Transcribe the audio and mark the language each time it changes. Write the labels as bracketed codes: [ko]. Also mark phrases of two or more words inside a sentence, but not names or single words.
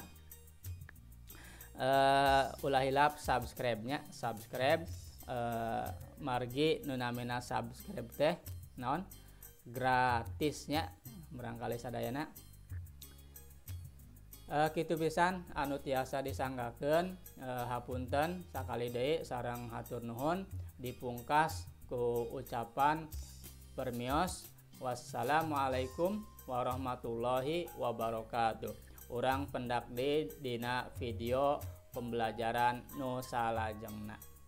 [su] Ulah hilap subscribe-nya, subscribe margi nu namina subscribe teh naon gratisnya barangkali sadayana. Kitu pisan anu tiasa disanggakeun, hapunten sakali deui sareng hatur nuhun dipungkas ku ucapan permios [ar] wassalamualaikum warahmatullahi wabarakatuh. [su] Urang pendak di dina video pembelajaran nu salajengna.